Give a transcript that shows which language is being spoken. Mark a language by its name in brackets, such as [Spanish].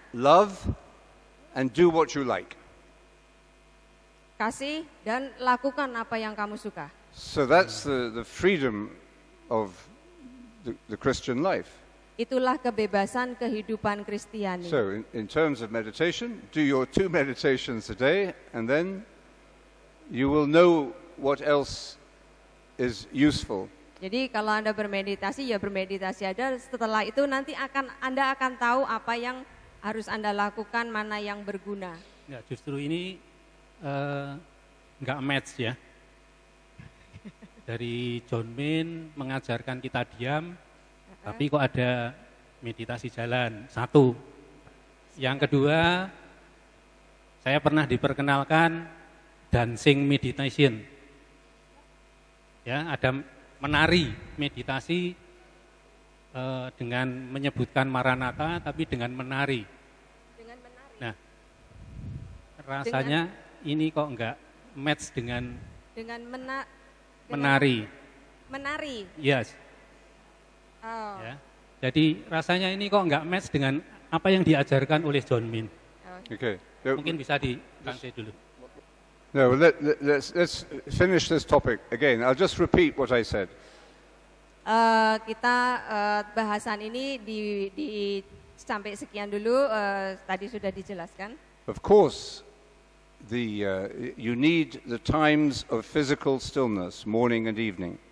[English] Love and do what you like. [Indonesian] kasih dan lakukan apa yang kamu suka. [English] So that's the freedom of the Christian life. [Indonesian] Itulah kebebasan kehidupan Kristiani. [English] So in terms of meditation, do your 2 meditations a day, and then you will know what else is useful. [Indonesian] Jadi kalau Anda bermeditasi, ya bermeditasi aja. Setelah itu nanti Anda akan tahu apa yang harus Anda lakukan, mana yang berguna. ya justru ini nggak match ya. Dari John Min mengajarkan kita diam, tapi kok ada meditasi jalan. 1. Yang kedua, saya pernah diperkenalkan [English] dancing meditation. [Indonesian] Ya, ada menari meditasi dengan menyebutkan Maranatha, tapi dengan menari. Nah, rasanya ini kok enggak match dengan menari. Menari. [English] Yes. Oh. [Indonesian] Ya. Jadi rasanya ini kok enggak match dengan apa yang diajarkan oleh John Min. [English] Okay. [Indonesian] Mungkin bisa ditranslate dulu. [English] No, let's finish this topic again. I'll just repeat what I said. [Indonesian] Kita bahasan ini sampai sekian dulu. Tadi sudah dijelaskan. [English] Of course, you need the times of physical stillness, morning and evening.